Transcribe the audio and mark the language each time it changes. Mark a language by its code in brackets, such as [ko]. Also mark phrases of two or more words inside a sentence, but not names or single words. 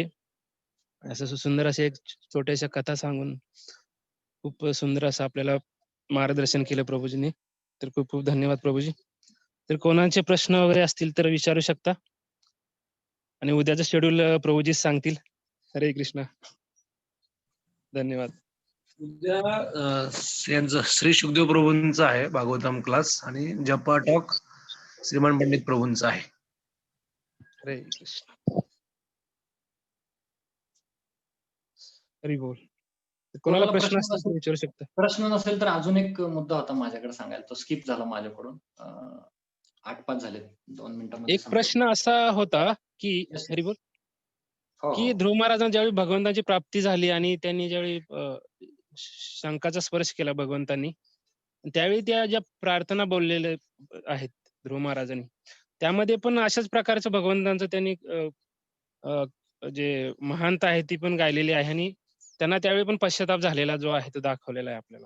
[mr] असं सुंदर असे एक छोट्याशा कथा सांगून खूप सुंदर असं आपल्याला मार्गदर्शन केलं प्रभूजींनी. तर खूप खूप धन्यवाद प्रभूजी. तर कोणाचे प्रश्न वगैरे असतील तर विचारू शकता आणि उद्याचं शेड्यूल प्रभूजीच सांगतील. हरे कृष्ण. धन्यवाद. उद्या यांचं श्री सुखदेव प्रभूंचा आहे भागवतम क्लास आणि जपा टॉक श्रीमान पंडित प्रभूंचा आहे. हरे कृष्ण. हरी बोल. कोणाला कोणाला प्रश्न प्रश्न असतील तर नसेल विचारू शकता. प्रश्न नसेल तर अजून एक मुद्दा होता माझ्याकडे सांगायला, तो स्किप झाला माझ्याकडून. 8-5 झाले, 2 मिनिटांमध्ये एक संपवतो. प्रश्न असा होता की [en] Yes, yes. [mr] हरी बोल, हो, की हो. ध्रुव महाराजांना ज्यावेळी भगवंताची प्राप्ती झाली आणि त्यांनी ज्यावेळी शंखाचा स्पर्श केला भगवंतांनी, त्यावेळी त्या ज्या प्रार्थना बोललेल्या आहेत ध्रुव महाराजांनी, त्यामध्ये पण अशाच प्रकारचं भगवंतांचं त्यांनी अ, जे महानता आहे ती पण गायलेली आहे आणि त्यांना त्यावेळी पण पश्चाताप झालेला जो आहे तो दाखवलेला आहे आपल्याला.